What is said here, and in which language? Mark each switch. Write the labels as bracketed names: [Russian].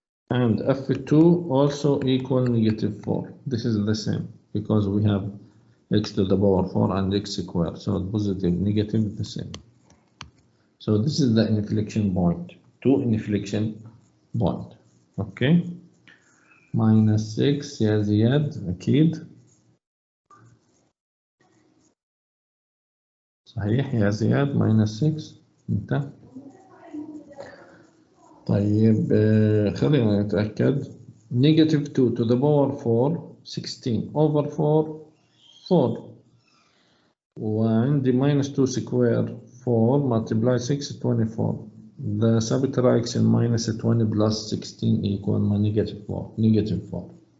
[English] And f2 also equal negative 4. This is the same because we have x to the power 4 and x squared. So positive, negative, the same. So this is the inflection point. 2 inflection point. Okay. [Arabic] minus 6 يا زياد أكيد. صحيح يا زياد minus 6 انت. طيب خلينا نتأكد. [English] negative 2 to the power 4 16 over 4 4 [Arabic] وعندي [English] minus 2 square 4 multiply 6 24. The subtraction minus 20 plus 16 equal negative 4. Negative 4.